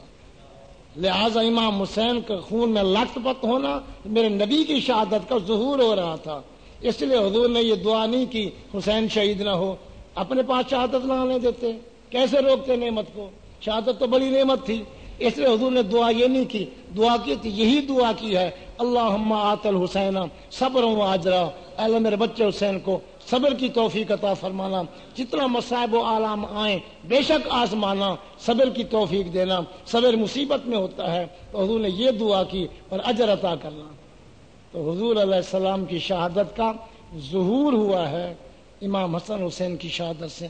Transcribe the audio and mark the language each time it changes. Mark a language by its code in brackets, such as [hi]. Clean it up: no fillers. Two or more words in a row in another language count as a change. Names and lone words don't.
[ur] لہذا امام حسین کے خون میں لت پت ہونا میرے نبی کی شہادت کا ظہور ہو رہا تھا. اس لیے حضور نے یہ دعا نہیں کی حسین شہید نہ ہو. اپنے پاس شہادت نہ آنے دیتے، کیسے روکتے نعمت کو؟ شہادت تو بڑی نعمت تھی. اس لیے حضور نے دعا یہ نہیں کی، دعا کی تھی یہی دعا کی ہے [ar] اللہم آت الحسین صبر و اجرا. [ur] اے اللہ میرے بچے حسین کو صبر کی توفیق عطا فرمانا. جتنا مصائب و آلام آئیں بے شک آزمانا، صبر کی توفیق دینا. صبر مصیبت میں ہوتا ہے تو حضور نے یہ دعا کی اور اجر عطا کرنا. تو حضور علیہ السلام کی شہادت کا ظہور ہوا ہے امام حسن حسین کی شہادت سے.